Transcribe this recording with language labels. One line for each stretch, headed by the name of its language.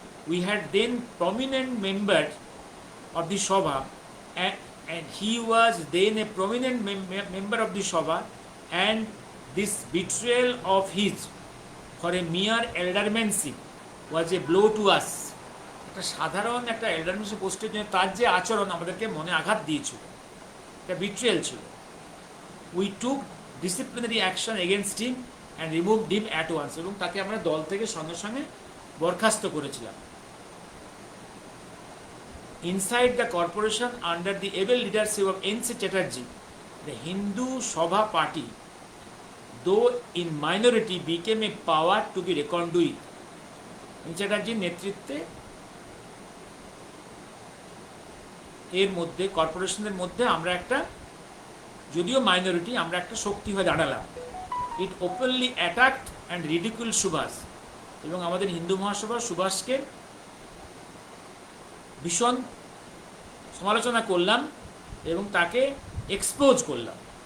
English: We had then prominent member of the Sabha, and he was then a prominent member of the Sabha, and this betrayal of his for a mere eldermanship was a blow to us.
Bangla: একটা সাধারণ একটা এল্ডারম্যানশিপ পোস্টের জন্য তার যে আচরণ আমাদেরকে মনে আঘাত দিয়েছিল, এটা বিট্রেয়াল ছিল।
English: we took disciplinary action against him and removed him at once,
Bangla: এবং তাকে আমরা দল থেকে সঙ্গে সঙ্গে বরখাস্ত করেছিলাম।
English: Inside the corporation, under the able leadership of N.C. Chatterjee, the Hindu Sabha party, though in minority, became a power to be reckoned with. N.C.
Bangla: Chatterjeeর নেতৃত্বে এর মধ্যে, কর্পোরেশনের মধ্যে আমরা একটা, যদিও মাইনরিটি, আমরা একটা শক্তি হয়ে দাঁড়ালাম।
English: it openly attacked and ridicule Subhas,
Bangla: এবং আমাদের হিন্দু মহাসভা সুভাষকে ভীষণ সমালোচনা করলাম এবং তাকে এক্সপোজ করলাম।